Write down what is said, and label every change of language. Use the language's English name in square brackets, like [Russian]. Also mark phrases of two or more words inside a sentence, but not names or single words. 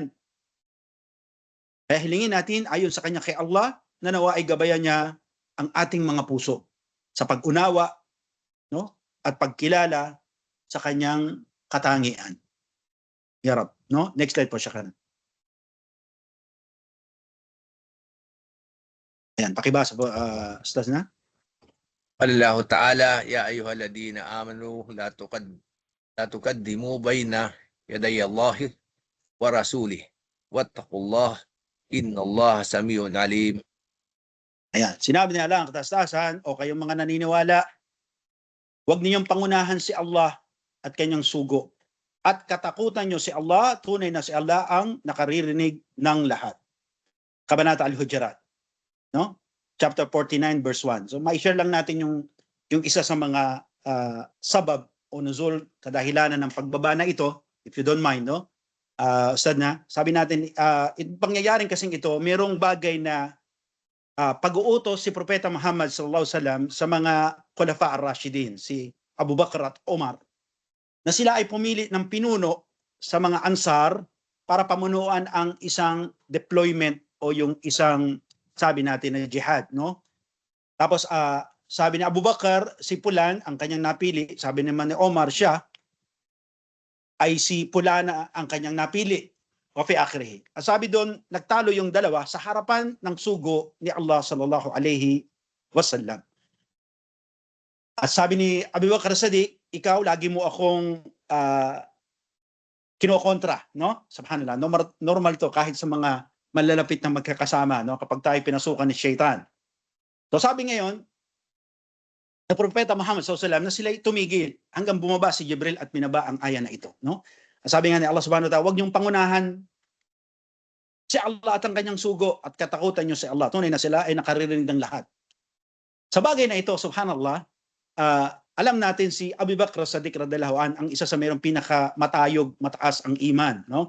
[Filipino] Kaya hilingin natin ayon sa kanya kay Allah na nawa ay gabayan niya ang ating mga puso sa pag-unawa, no, at pagkilala sa kanyang katangian. [Arabic] يا رب, [Filipino] no? Next slide po siya kana. Ayan, pakibasa po, Ustaz na. [Arabic] الله تعالى، يا أيها الذين آمنوا لا تقدموا بين يدي الله ورسوله واتقوا الله إن الله سميع عليم. [Filipino] Ayan, sinabi niya lang, katastasan, o kayong mga naniniwala, huwag ninyong pangunahan si Allah at kanyang sugo. at katakutan nyo si Allah, tunay na si Allah ang nakaririnig ng lahat. Kabanata Al-Hujurat, no? Chapter 49 verse 1. So mai-share lang natin yung isa sa mga sabab o nuzul, kadahilanan ng pagbaba na ito, [English] if you don't mind, no? [Filipino] Ustad na, sabi natin, pangyayaring kasing ito, mayroong bagay na pag-uutos si Propeta Muhammad [Arabic] صلى الله عليه وسلم [Filipino] sa mga [Arabic] خلفاء الراشدين, [Filipino] si Abu Bakr at Umar, na sila ay pumili ng pinuno sa mga Ansar para pamunuan ang isang deployment o yung isang, sabi natin, na jihad, no? Tapos sabi ni Abu Bakr, si Fulan ang kanyang napili. Sabi naman ni Omar, siya ay si Fulana ang kanyang napili. [Arabic] وفي آخره. [Filipino] Sabi doon, nagtalo yung dalawa sa harapan ng sugo ni Allah [Arabic] صلى الله عليه وسلم. [Filipino] At sabi ni Abu Bakr Sadiq, ikaw lagi mo akong kinokontra, no? Subhanallah. Normal to kahit sa mga malalapit na magkakasama, no? Kapag tayo pinasukan ni Shaitan. So sabi ngayon, ng Propeta Muhammad SAW na sila tumigil hanggang bumaba si Jibril at binaba ang aya na ito, no? Sabi nga ni Allah [Arabic] سبحانه وتعالى, [Filipino] huwag niyong pangunahan si Allah at ang kanyang sugo at katakutan niyo si Allah. Tunay na sila ay nakaririnig ng lahat. Sa bagay na ito, subhanallah, alam natin si Abu Bakr As-Siddiq [Arabic] رضي الله عنه [Filipino] ang isa sa mayroong pinakamatayog, mataas ang iman, no?